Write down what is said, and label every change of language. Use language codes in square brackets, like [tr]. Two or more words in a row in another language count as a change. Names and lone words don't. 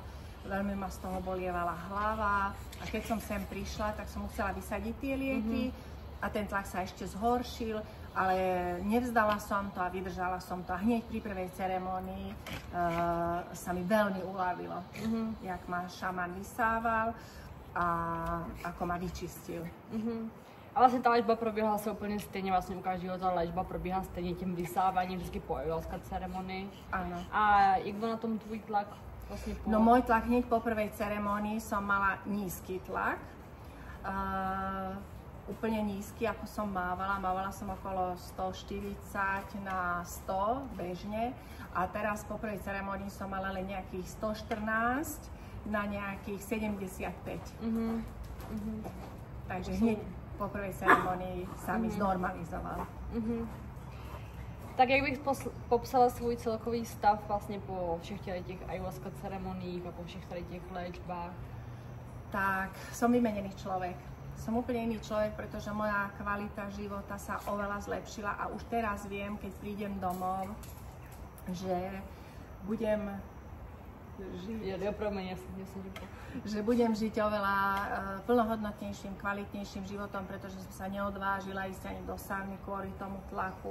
[sk] Veľmi ma z toho bolievala hlava a keď som sem prišla, tak som musela vysadiť tie lieky a ten tlak sa ešte zhoršil ale nevzdala som to a vydržala som to. A hneď pri prvej ceremonii sa mi veľmi uľavilo, jak ma šaman vysával a ako ma vyčistil. [cs] A vlastně ta léčba probíhala se úplně stejně, vlastně u každého ta léčba probíhá stejně tím vysáváním, vždycky po ayahuasca ceremonii. [sk] Áno. [cs] A jak byl na tom tvůj tlak? Vlastně po... [sk] No môj tlak hneď po prvej ceremonii som mala nízky tlak. Úplne nízky, ako som mávala. Mávala som okolo 140 na 100 bežne. A teraz po prvej ceremonii som mala len nejakých 114 na nejakých 75. Takže hneď po prvej ceremonii sa mi znormalizoval. [cs] Tak jak bych popsala svůj celkový stav vlastně po všech těch ayahuasca ceremoniích a po všech tady těch léčbách? [sk] Tak som vymenený človek. Som úplne iný človek, pretože moja kvalita života sa oveľa zlepšila a už teraz viem, keď prídem domov, že budem žiť oveľa plnohodnotnejším, kvalitnejším životom, pretože som sa neodvážila ísť ani do sauny kvôli tomu tlaku.